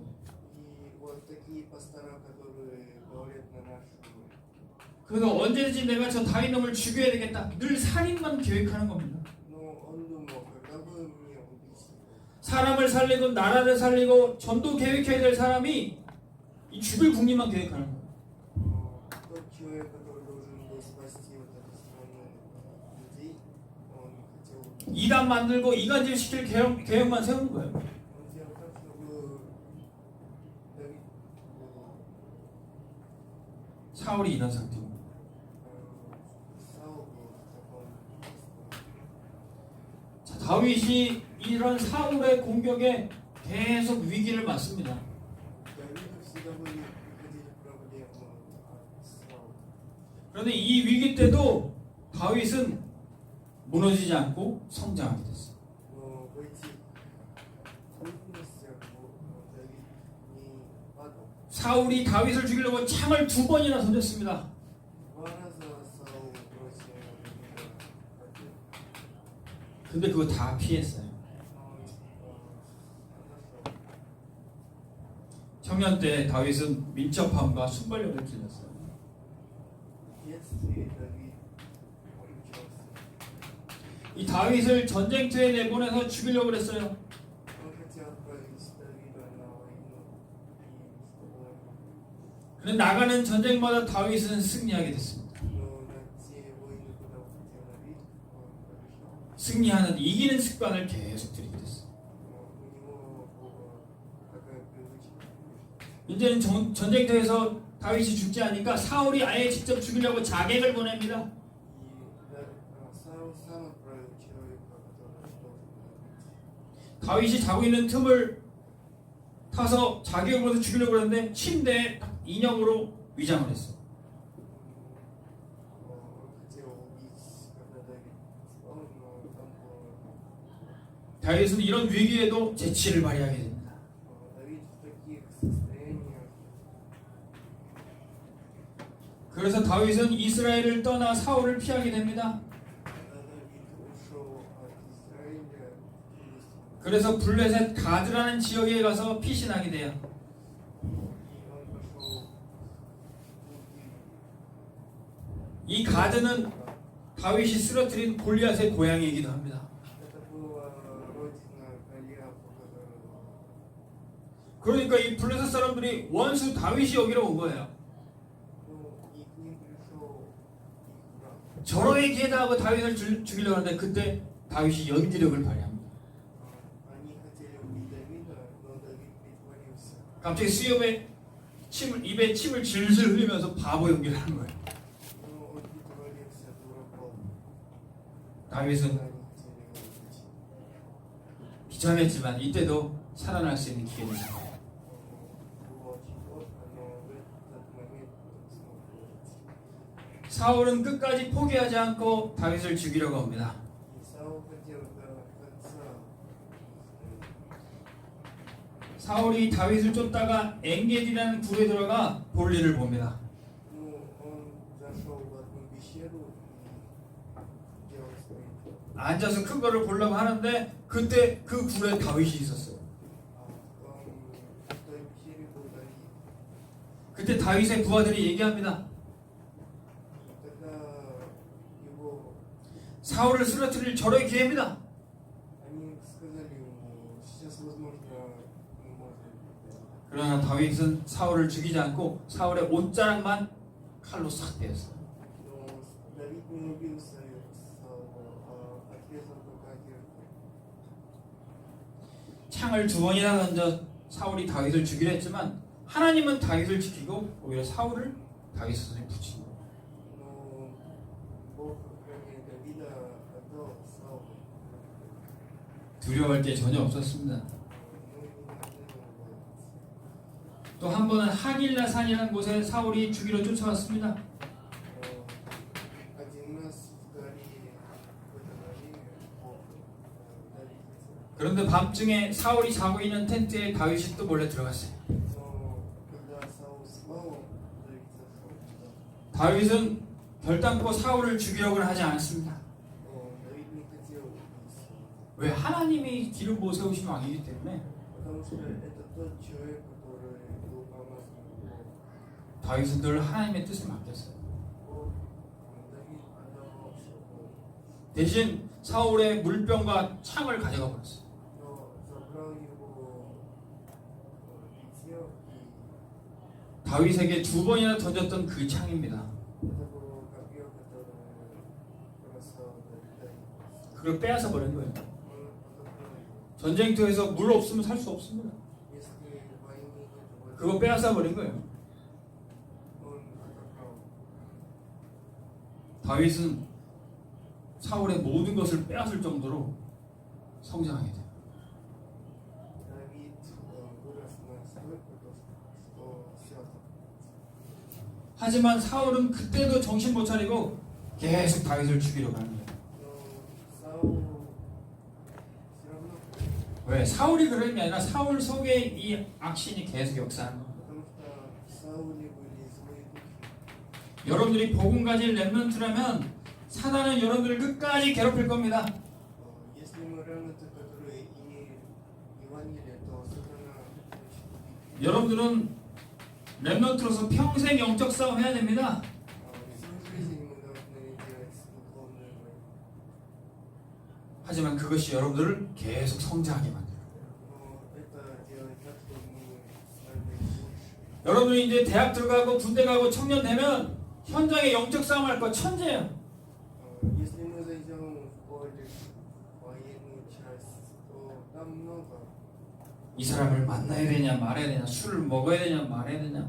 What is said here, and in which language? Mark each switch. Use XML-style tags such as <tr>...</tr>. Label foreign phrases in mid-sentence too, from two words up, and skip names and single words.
<ru>И вот такие пастора, которые говорят на нашу.</ru> <ko>그래서 언제든지 내가 저 다윗놈을 죽여야 되겠다. 늘 살인만 계획하는 겁니다.</ko> <ru>Но он думал, когда бы мне убить его.</ru> <ko>사람을 살리고 나라를 살리고 전도 계획해야 될 사람이 이 죽을 국민만 계획하는 거예요.</ko> <ru>Тот человек, который должен был спасти вот эту страну людей, он хотел.</ru> <ko>이단 만들고 이간질 시킬 계획만 세우는 거예요.</ko> <ru>Он сделал так, чтобы Давид был</ru> <ko>사울이 이런 상태입니다.</ko> <ru>Саул был в таком состоянии.</ru> <ko>자, 다윗이 이런 사울의 공격에 계속 위기를 맞습니다.</ko> <ru>Давиду всегда приходили проблемы от Саула.</ru> <ko>그런데 이 위기 때도 다윗은 무너지지 않고 성장하게 됐어요.</ko> <ru>Но в этих трудностях Давид не падал.</ru> <ko>사울이 다윗을 죽이려고 창을 2번이나 던졌습니다.</ko> <ru>Два раза Саул бросил Давида копье,</ru> <ko>근데 그거 다 피했어요.</ko> <ru>но отошел.</ru> <ko>청년 때 다윗은 민첩함과 순발력을 길렀어요.</ko> <ru>В детстве Давид учился.</ru> <ko>이 다윗을 전쟁터에 내보내서 죽이려고 그랬어요.</ko> <ru>Он хотел отправить Давида на войну и чтобы</ru> <ko>그런데 나가는 전쟁마다 다윗은 승리하게 됐습니다.</ko> <ru>но на те войны, куда он хотел Давид, он побеждал.</ru> <ko>승리하는 이기는 습관을 계속 들이게 됐어요.</ko> <ru>Но у него была такая привычка.</ru> <ko>이제는 전쟁터에서 다윗이 죽지 않으니까 사울이 아예 직접 죽이려고 자객을 보냅니다.</ko> <ru>И Саул сам отправил человека, который должен убить.</ru> <ko>다윗이 자고 있는 틈을 타서 자객을 보내서 죽이려고 그랬는데 침대에 인형으로 위장을 했어요.</ko> <ru>Он хотел убить, когда Давид спал, но там было...</ru> <ko>다윗은 이런 위기에도 재치를 발휘하게 됩니다.</ko> <ru>Давид в таких состояниях,</ru> <ko>그래서 다윗은 이스라엘을 떠나 사울을 피하게 됩니다.</ko> <ru>когда Давид ушел от Израиля, Филистимлян,</ru> <ko>그래서 블레셋 가드라는 지역에 가서 피신하게 돼요.</ko> <ru>и он пошел</ru> <ko>이 가드는 다윗이 쓰러뜨린 골리앗의 고향이기도 합니다.</ko> <ru>Это была родина Голиафа, которого...</ru> <ko>그러니까 이 블레셋 사람들이 원수 다윗이 여기로 온 거예요.</ko> <ru>Ну, и к ним пришел их брат.</ru> <ko>저러게 기회다 하고 다윗을 죽이려고 하는데 그때 다윗이 연기력을 발휘합니다.</ko> <ru>Они хотели убить Давида, но Давид притворился.</ru> <ko>갑자기 수염에 입에 침을 질질 흘리면서 바보 연기를 하는 거예요.</ko> <ru>Но он притворился дураком.</ru> <ko>다윗은</ko> <ru>Когда они хотели его убить.</ru> <ko>비참했지만 이때도 살아날 수 있는 기회를 잡아요.</ko> <ru>Было очень плохо, но в этот момент он смог выжить.</ru> <ko>사울은 끝까지 포기하지 않고 다윗을 죽이려고 합니다.</ko> <ru>И Саул хотел до конца.</ru> <ko>사울이 다윗을 쫓다가 엔게디라는 굴에 들어가 볼일을 봅니다.</ko> <ru>Ну, он зашел в одну пещеру и делал свои дела.</ru> <ko>앉아서 큰 거를 보려고 하는데 그때 그 굴에 다윗이 있었어요.</ko> <ru>В той пещере был Давид.</ru> <ko>그때 다윗의 부하들이 얘기합니다.</ko> <ru>И тогда его,</ru> <ko>사울을 쓰러뜨릴 절호의 기회입니다.</ko> <ru>они сказали ему, сейчас возможно мы можем.</ru> <ko>그러나 다윗은 사울을 죽이지 않고 사울의 옷자락만 칼로 싹 베었어요.</ko> <ru>Но Давид не убил Саула, а отрезал только одежду.</ru> <ko>창을 2번이나 던져 사울이 다윗을 죽이려 했지만 하나님은 다윗을 지키고 오히려 사울을 다윗 손에 붙인 거예요.</ko> <ru>Но Бог, кроме Давида, отдал Саулу.</ru> <ko>두려워할 게 전혀 없었습니다.</ko> <ru>Ну, не надо ему бояться.</ru> <ko>또 한 번은 하길라산이라는 곳에 사울이 죽이러 쫓아왔습니다.</ko> <ru>Один раз в горе, в этом горе, Бог, Давид хотел.</ru> <ko>그런데 밤중에 사울이 자고 있는 텐트에 다윗이 또 몰래 들어갔어요.</ko> <ru>Но когда Саул спал, Давид зашел туда.</ru> <ko>다윗은 결단코 사울을 죽이려고는 하지 않았습니다.</ko> <ru>Давид не хотел убить Саула,</ru> <ko>왜? 하나님이 기름 부어 세우신 왕이기 때문에</ko> <ru>потому что это тот человек, который был помазан Богом.</ru> <ko>다윗은 늘 하나님의 뜻에 맡겼어요.</ko> <ru>Бог, Давид отдавал все Богу,</ru> <ko>대신 사울의 물병과 창을 가져가 버렸어요.</ko> <ru>но забрал его питье, и</ru> <ko>다윗에게 2번이나 던졌던 그 창입니다.</ko> <ru>это было копье, которое бросал Давид.</ru> <ko>그걸 빼앗아 버린 거예요.</ko> <ru>Он отобрал его.</ru> <ko>전쟁터에서 물 없으면 살 수 없습니다.</ko> <ru>Если в войне нет воды,</ru> <ko>그거 빼앗아 버린 거예요.</ko> <ru>он отобрал.</ru> <ko>다윗은 사울의 모든 것을 빼앗을 정도로 성장하게 돼요.</ko> <ru>Давид вырос настолько, что все.</ru> <ko>하지만 사울은 그때도 정신 못 차리고 계속 다윗을 죽이러 가는 거예요.</ko> <ru>Но Саул все равно,</ru> <ko>왜? 사울이 그런 게 아니라 사울 속에 이 악신이 계속 역사하는 거예요.</ko> <ru>потому что в Сауле были злые духи.</ru> <ko>여러분들이 복음 가진 렘넌트라면 사단은 여러분들을 끝까지 괴롭힐 겁니다.</ko> <ru>Если мы ремнанты, которые имеют Евангелие, то сатана хочет убить.</ru> <ko>여러분들은 렘넌트로서 평생 영적 싸움 해야 됩니다.</ko> <ru>Всю жизнь мы должны делать духовную войну.</ru> <ko>하지만 그것이 여러분들을 계속 성장하게 만들어요.</ko> <ru>Но это делает так, чтобы мы стали лучше.</ru> <ko>여러분이 이제 대학 들어가고 군대 가고 청년 되면 현장에 영적 싸움 할 거 천재예요.</ko> <ru>Если мы зайдем в колледж, военную часть, то там много.</ru> <ko>이 사람을 만나야 되냐 말아야 되냐, 술을 먹어야 되냐 말아야 되냐.</ko>